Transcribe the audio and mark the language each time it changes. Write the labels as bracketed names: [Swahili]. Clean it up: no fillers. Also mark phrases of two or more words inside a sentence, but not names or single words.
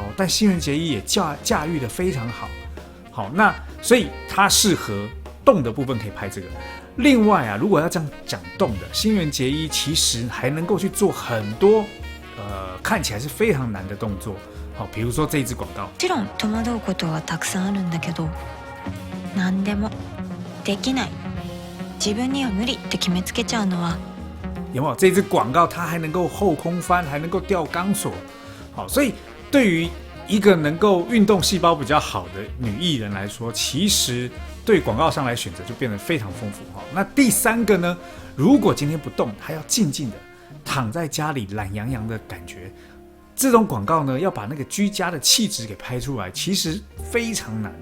[Chinese] 但新垣结衣也驾驭得非常好。好，那所以她适合动的部分可以拍这个。另外啊，如果要这样讲动的，新垣结衣其实还能够去做很多看起来是非常难的动作。好，比如说这一支广告。 [Japanese] もちろん戸惑うことはたくさんあるんだけど、何でもできない。自分には無理って決めつけちゃうのは [Chinese] 有没有？这支广告它还能够后空翻，还能够吊钢索，好，所以对于一个能够运动细胞比较好的女艺人来说，其实对广告商来选择就变得非常丰富。那第三个呢，如果今天不动，还要静静的躺在家里懒洋洋的感觉，这种广告呢，要把那个居家的气质给拍出来，其实非常难。